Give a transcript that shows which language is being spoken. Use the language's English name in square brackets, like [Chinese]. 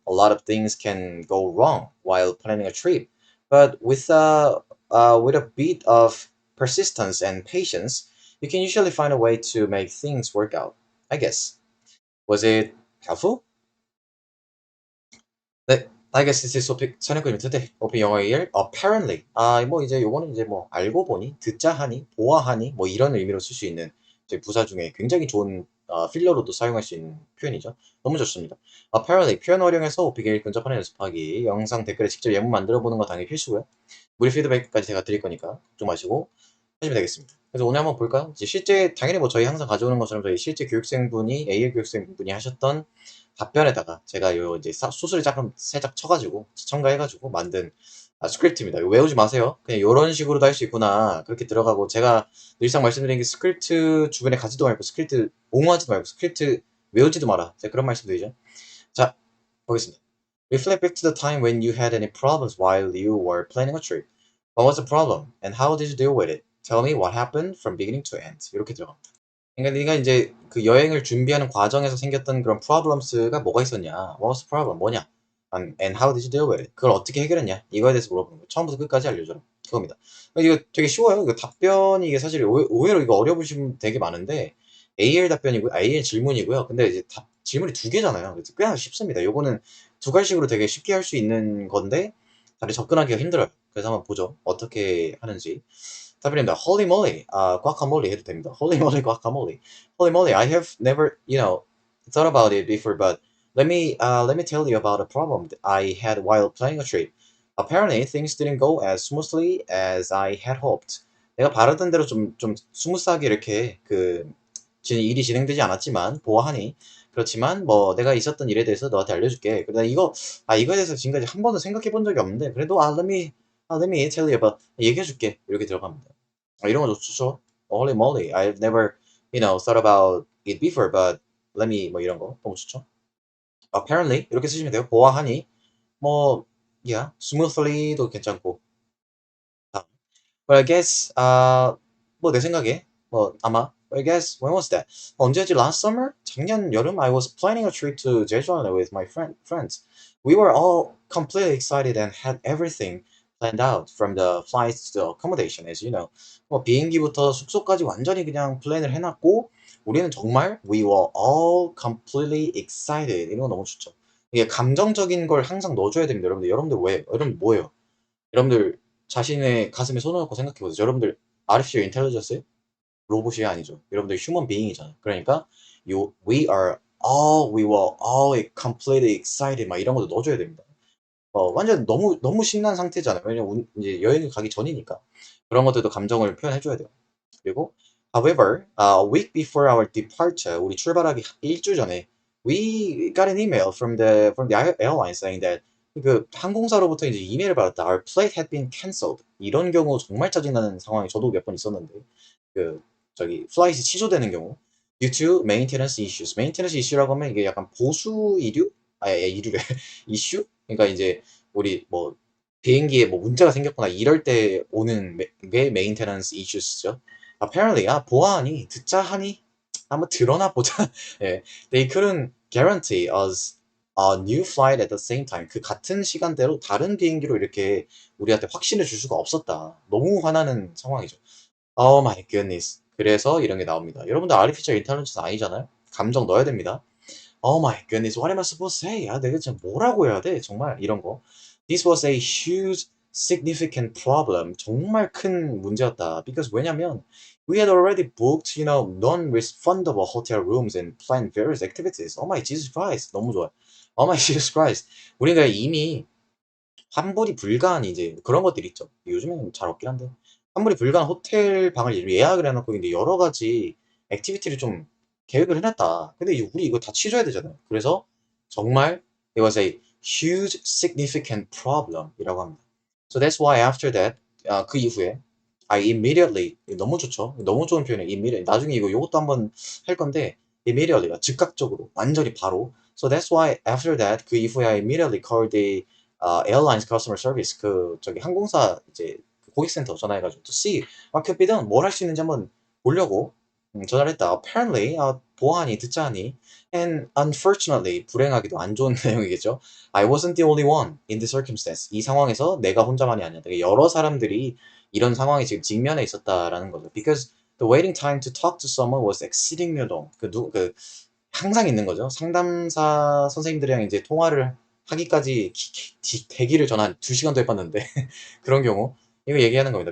[English] A lot of things can go wrong while planning a trip, but with a bit of persistence and patience, you can usually find a way to make things work out. I guess. Was it helpful? [Korean] 네. [English] I guess this is topic 선행꾼님 today. [Korean] 오픈 영어 [English] EL apparently. [Korean] 뭐 이제 요거는 이제 뭐 알고 보니, 듣자 하니, 보아하니 뭐 이런 의미로 쓸 수 있는 저희 부사 중에 굉장히 좋은 필러로도 사용할 수 있는 표현이죠. 너무 좋습니다. apparently 표현 활용해서 오피게일 근접하는 연습하기. 영상 댓글에 직접 예문 만들어 보는 거 당연히 필수고요. 무료 피드백까지 제가 드릴 거니까 걱정 마시고 하시면 되겠습니다. 그래서 오늘 한번 볼까요? 이제 실제 당연히 뭐 저희 항상 가져오는 것처럼 저희 실제 교육생분이 AL 교육생분이 하셨던 답변에다가 제가 요 이제 수술을 조금 살짝 쳐가지고 첨가해가지고 만든 스크립트입니다. 이거 외우지 마세요. 그냥 이런 식으로도 할 수 있구나. 그렇게 들어가고 제가 늘상 말씀드린 게 스크립트 주변에 가지도 말고 스크립트 옹호하지도 말고 스크립트 외우지도 마라. 제가 그런 말씀드리죠. 자, 보겠습니다. [English] Reflect back to the time when you had any problems while you were planning a trip. What was the problem and how did you deal with it? Tell me what happened from beginning to end. [Korean] 이렇게 들어갑니다. 그러니까 네가 이제 그 여행을 준비하는 과정에서 생겼던 그런 problems가 뭐가 있었냐? [English] What was the problem? [Korean] 뭐냐? [English] And how did you deal with it? [Korean] 그걸 어떻게 해결했냐? 이거에 대해서 물어보는 거예요. 처음부터 끝까지 알려줘라. 그겁니다. 이거 되게 쉬워요. 이거 답변이 이게 사실 의외로 이거 어려우신 분 되게 많은데 AL 답변이고 AL 질문이고요. 근데 이제 질문이 두 개잖아요. 그래서 꽤 쉽습니다. 요거는 두 가지식으로 되게 쉽게 할 수 있는 건데 다들 접근하기가 힘들어요. 그래서 한번 보죠. 어떻게 하는지. 답변입니다. [English] Holy moly, guacamole [Korean] 해도 됩니다. [English] Holy moly, guacamole. Holy moly, I have never, thought about it before, but let me tell you about a problem that I had while planning a trip. Apparently, things didn't go as smoothly as I had hoped. [Korean] 내가 바라던 대로 좀 스무스하게 이렇게 일이 진행되지 않았지만 보아하니 그렇지만 뭐 내가 있었던 일에 대해서 너한테 알려줄게. 그러다 이거에 대해서 지금까지 한 번도 생각해 본 적이 없는데 그래도 [English] let me tell you about [Korean] 얘기해 줄게. 이렇게 들어갑니다. 이런 거 좋죠. [English] Holy moly, I've never, thought about it before, but let me [Korean] 뭐 이런 거 너무 좋죠. Apparently 이렇게 쓰시면 돼요. 보아하니 뭐 yeah, smoothly도 괜찮고. 다음. [English] But I guess [Korean] 뭐 내 생각에 뭐 아마 [English] I guess when was that? [Korean] 언제지? [English] Last summer? [Korean] 작년 여름? [English] I was planning a trip to Jeju with my friends. We were all completely excited and had everything planned out from the flights to the accommodation, as you know. [Korean] 뭐 비행기부터 숙소까지 완전히 그냥 플랜을 해놨고 우리는 정말 [English] we were all completely excited. [Korean] 이런 거 너무 좋죠. 이게 감정적인 걸 항상 넣어줘야 됩니다, 여러분들. 여러분들 왜? 여러분 뭐예요? 여러분들 자신의 가슴에 손을 얹고 생각해보세요. 여러분들 artificial intelligence예요? 로봇이 아니죠. 여러분들 휴먼 비잉이잖아요. 그러니까 [English] we were all completely excited [Korean] 막 이런 것도 넣어줘야 됩니다. 완전 너무 너무 신난 상태잖아요. 왜냐면 이제 여행을 가기 전이니까 그런 것들도 감정을 표현해줘야 돼요. [English] 그리고 however, a week before our departure, [Korean] 우리 출발하기 일주 전에 [English] we got an email from the airline saying that [Korean] 그 항공사로부터 이제 이메일을 받았다. [English] Our flight had been cancelled. [Korean] 이런 경우 정말 짜증나는 상황이 저도 몇 번 있었는데 그 저기 플라이트 취소되는 경우 [English] due to maintenance issues. [Korean] maintenance issue라고 하면 이게 약간 보수 이류? 이류래. 이슈? 그러니까 이제 우리 뭐 비행기에 뭐 문제가 생겼거나 이럴 때 오는 게 maintenance issues죠. Apparently, 보아하니 듣자 하니 한번 들어나 보자. [English] 예, they couldn't guarantee us a new flight at the same time. [Korean] 그 같은 시간대로 다른 비행기로 이렇게 우리한테 확신을 줄 수가 없었다. 너무 화나는 상황이죠. [English] Oh my goodness. [Korean] 그래서 이런 게 나옵니다. 여러분들 artificial intelligence 아니잖아요? 감정 넣어야 됩니다. [English] Oh my goodness, what am I supposed to say? [Korean] 내가 진짜 뭐라고 해야 돼? 정말 이런 거. [English] This was a huge, significant problem. [Korean] 정말 큰 문제였다. [English] Because [Korean] 왜냐면 [English] we had already booked, non-refundable hotel rooms and planned various activities. Oh my Jesus Christ. [Korean] 너무 좋아요. [English] Oh my Jesus Christ. [Korean] 우리가 이미 환불이 불가한 이제 그런 것들이 있죠. 요즘에는 잘 없긴 한데 환불이 불가한 호텔 방을 예약을 해놓고 이제 여러 가지 액티비티를 좀 계획을 해놨다. 근데 우리 이거 다 취소해야 되잖아요. 그래서 정말 [English] it was a huge significant problem [Korean] 이라고 합니다. [English] So that's why after that [Korean] 그 이후에 [English] I immediately [Korean] 너무 좋죠. 너무 좋은 표현이에요. immediately 나중에 이것도 한번 할 건데 immediately가 즉각적으로 완전히 바로. [English] So that's why after that [Korean] 그 이후에 [English] I immediately called the airlines customer service [Korean] 그 저기 항공사 이제 고객센터 전화해가지고 [English] to see what could be done [Korean] 뭘 할 수 있는지 한번 보려고 전화를 했다. Apparently 보아하니 듣자하니 [English] and unfortunately [Korean] 불행하게도 안 좋은 내용이겠죠. [English] I wasn't the only one in the circumstance. [Korean] 이 상황에서 내가 혼자만이 아니야. 되게 여러 사람들이 이런 상황에 지금 직면해 있었다라는 거죠. [English] Because the waiting time to talk to someone was exceedingly long. [Korean] 그 항상 있는 거죠. 상담사 선생님들이랑 이제 통화를 하기까지 대기를 전 한 2시간도 해봤는데 그런 경우 이거 얘기하는 겁니다.